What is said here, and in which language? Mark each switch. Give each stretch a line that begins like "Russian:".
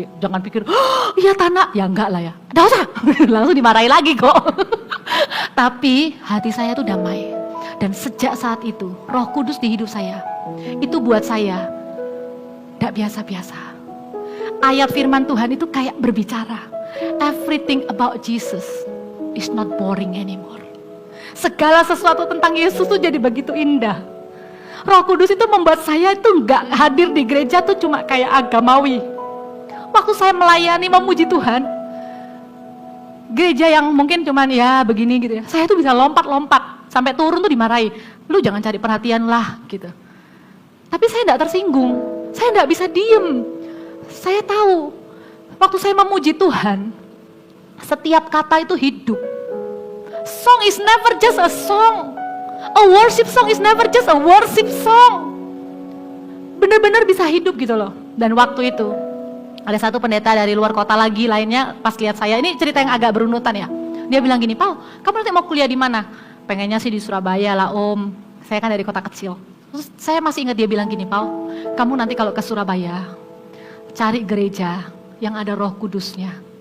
Indonesian: Jangan pikir, iya tanah, ya enggak lah ya. Udah usah, langsung dimarahi lagi kok. Tapi hati saya tuh damai. Dan sejak saat itu, Roh Kudus di hidup saya, itu buat saya tidak biasa-biasa. Ayat firman Tuhan itu kayak berbicara.
English: Everything about Jesus is not boring anymore.
Indonesian: Segala sesuatu tentang Yesus tuh jadi begitu indah. Roh Kudus itu membuat saya itu nggak hadir di gereja tuh cuma kayak agamawi. Waktu saya melayani memuji Tuhan, gereja yang mungkin cuman ya begini gitu ya. Saya tuh bisa lompat-lompat sampai turun tuh dimarahi. Lu jangan cari perhatian lah gitu. Tapi saya enggak tersinggung. Saya enggak bisa diem. Saya tahu waktu saya memuji Tuhan, setiap kata itu hidup.
English: Song is never just a song. A worship song is never just a worship song.
Indonesian: Benar-benar bisa hidup gitu loh. Dan waktu itu ada satu pendeta dari luar kota lagi lainnya pas lihat saya, ini cerita yang agak berunutan ya. Dia bilang gini, "Pau, kamu nanti mau kuliah di mana?" "Pengennya sih di Surabaya lah Om, saya kan dari kota kecil." Terus saya masih ingat dia bilang gini, "Pau, kamu nanti kalau ke Surabaya, cari gereja yang ada Roh Kudusnya.